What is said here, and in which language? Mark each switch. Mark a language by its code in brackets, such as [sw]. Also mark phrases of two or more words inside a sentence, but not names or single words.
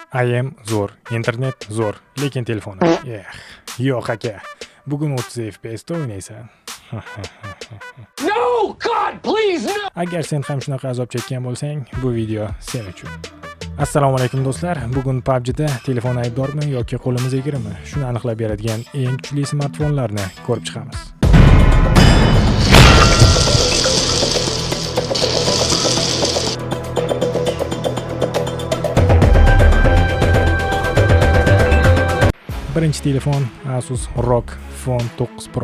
[uz] IM zo'r, internet zo'r, lekin telefoni. Yo'q aka. Bugun 30 FPS da o'ynaysan. [en] No, God, please, no! [uz] Agar sen ham shunaqa azob chekkan bo'lsang, bu video sen uchun. [ar] السلام عليكم [uz] do'stlar. Bugun PUBG da telefon aybdormi yoki qo'limiz egirmi? Shuni aniqlab beradigan eng kuchli smartfonlarni ko'rib chiqamiz. Birinchi telefon Asus ROG Phone 9 Pro.